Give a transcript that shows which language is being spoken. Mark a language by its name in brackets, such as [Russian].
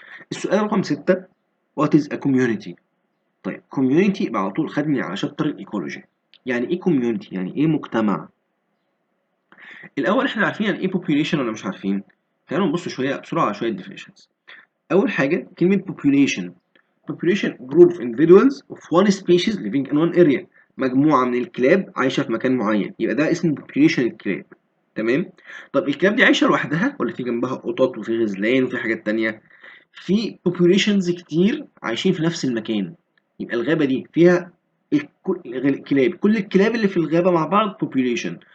[Arabic] السؤال رقم 6 [English] What is a community. [Arabic] طيب كوميونتي يبقى على طول خدني على شابتر الايكولوجي. يعني ايه كوميونتي؟ يعني ايه مجتمع؟ الاول احنا عارفين يعني ايه population ولا مش عارفين؟ تعالوا نبص شويه بسرعه على شويه definitions. اول حاجه كلمه population. [English] population group of individuals of one species living in one area. [Arabic] مجموعه من الكلاب عايشه في مكان معين، يبقى ده اسمه population الكلاب. تمام. طب الكلاب دي عايشه لوحدها ولا في جنبها قطط وفي غزلان وفي حاجات تانية؟ في populations كتير عايشين في نفس المكان. يبقى الغابة دي فيها الكلاب، كل الكلاب اللي في الغابة مع بعض population.